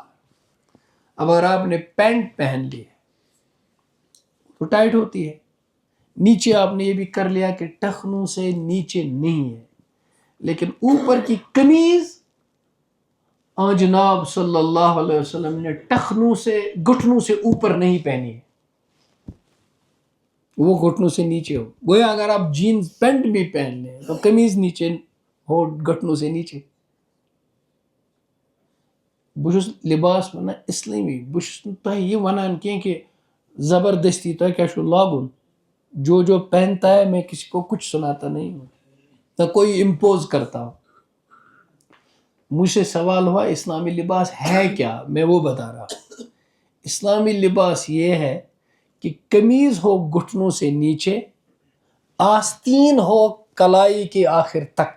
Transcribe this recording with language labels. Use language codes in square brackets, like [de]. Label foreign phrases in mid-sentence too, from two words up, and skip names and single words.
[ur] اب اگر آپ نے پینٹ پہن لی تو ٹائٹ ہوتی ہے، نیچے آپ نے یہ بھی کر لیا کہ ٹخنوں سے نیچے نہیں ہے، لیکن اوپر کی قمیض جناب [ar] صلی اللہ علیہ وسلم [ur] نے ٹخنوں سے، گھٹنوں سے اوپر نہیں پہنی ہے، وہ گھٹنوں سے نیچے ہو. گویا اگر آپ [en] jeans pant [ur] بھی پہن لیں تو قمیض نیچے ہو، گھٹنوں سے نیچے. [ks] بہٕ چھُس لباس ونان اسلامی، بہٕ چھُس نہٕ تۄہہِ یہِ ونان کینٛہہ کہ زبردستی تۄہہِ کیٛاہ چھُو لاگُن. [ur] جو پہنتا ہے میں کسی کو کچھ سناتا نہیں ہوں، نہ کوئی امپوز کرتا ہوں. مجھ سے سوال ہوا اسلامی لباس ہے کیا، میں وہ بتا رہا ہوں. اسلامی لباس یہ ہے کہ قمیض ہو گھٹنوں سے نیچے، آستین ہو کلائی کے آخر تک.